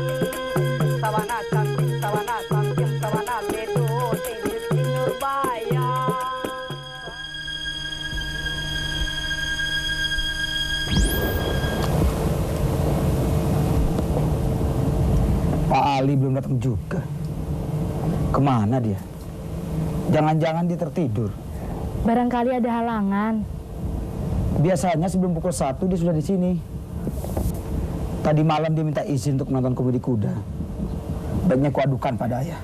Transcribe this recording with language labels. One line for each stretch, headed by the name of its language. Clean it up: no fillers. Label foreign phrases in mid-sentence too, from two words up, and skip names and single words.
Indonesian: Sawana samkim sawana bedo tinggi Nurbaya. Pak Ali belum datang juga. Kemana dia? Jangan-jangan dia tertidur. Barangkali ada halangan. Biasanya sebelum pukul 1 dia sudah di sini. Tadi malam dia minta izin untuk menonton komedi kuda. Baiknya kuadukan pada ayah.